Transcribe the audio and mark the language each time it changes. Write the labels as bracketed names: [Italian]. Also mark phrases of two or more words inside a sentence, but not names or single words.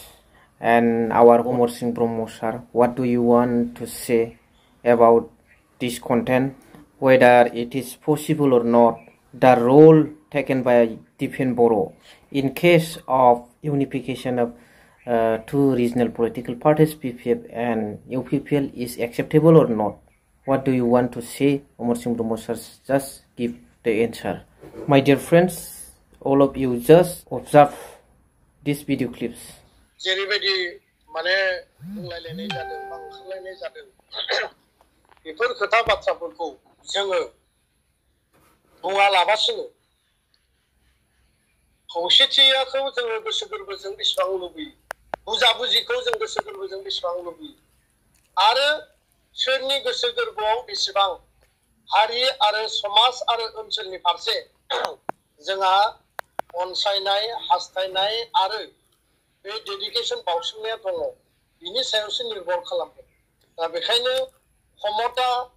[English] And our Omar Singh Brahmo sir, what do you want to say about this content, whether it is possible or not, the role taken by Dipen Boro in case of unification of two regional political parties, BPF and UPPL, is acceptable or not? What do you want to say, Omar Singh Brahmo sir? Just give the answer. My dear friends, all of you just observe these video clips. [Bodo] जेरैबायदि माने बुंलायलायनाय जादों बांखारलायनाय जादों बेफोर खोथा बाथ्राफोरखौ जोङो बुङालाबासिनो खौसेथिखौ जोङो गोसो गोरबोजों बेसेबां लुबैयो बुजाबुजिखौ जों गोसो गोरबोजों बेसेबां लुबैयो आरो सोरनि गोसो गोरबोआव बेसेबां हारि आरो समाज आरो ओनसोलनि फारसे जोंहा अनसायनाय हास्थायनाय आरो बे डेडिकेशन बावसोमनाया दङ बिनि सायावसो निर्भर खालामो दा बेखायनो क्षमता